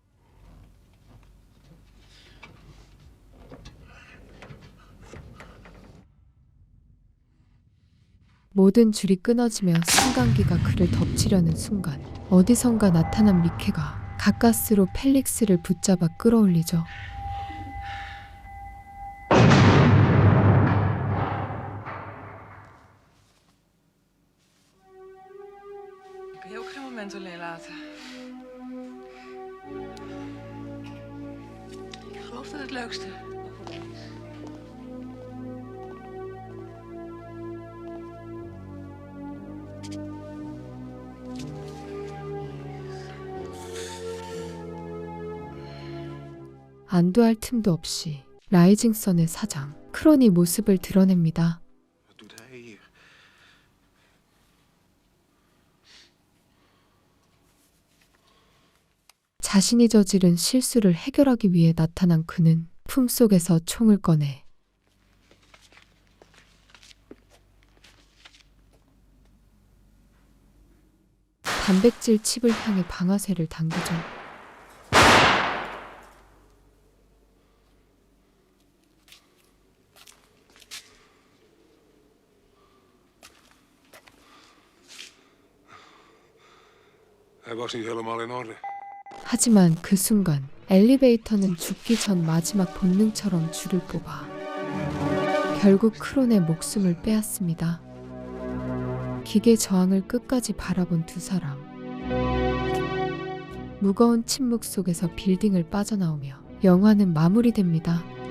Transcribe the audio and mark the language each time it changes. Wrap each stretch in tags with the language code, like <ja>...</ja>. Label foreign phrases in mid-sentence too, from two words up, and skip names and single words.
<ko>모든 줄이 끊어지며 승강기가 그를 덮치려는 순간 어디선가 나타난 미케가 가까스로 펠릭스를 붙잡아 끌어올리죠.</ko> <nl>Ik kan je ook geen moment alleen laten. Ik geloof dat het leukste.</nl> <ko>안도할 틈도 없이 라이징 선의 사장 크론이 모습을 드러냅니다.</ko> <nl>Wat doet hij hier?</nl> <ko>자신이 저지른 실수를 해결하기 위해 나타난 그는 품속에서 총을 꺼내 단백질 칩을 향해 방아쇠를 당기죠.</ko> <nl>Hij was niet helemaal in orde.</nl> <ko>하지만 그 순간 엘리베이터는 죽기 전 마지막 본능처럼 줄을 뽑아 결국 크론의 목숨을 빼앗습니다. 기계 저항을 끝까지 바라본 두 사람. 무거운 침묵 속에서 빌딩을 빠져나오며 영화는 마무리됩니다.</ko>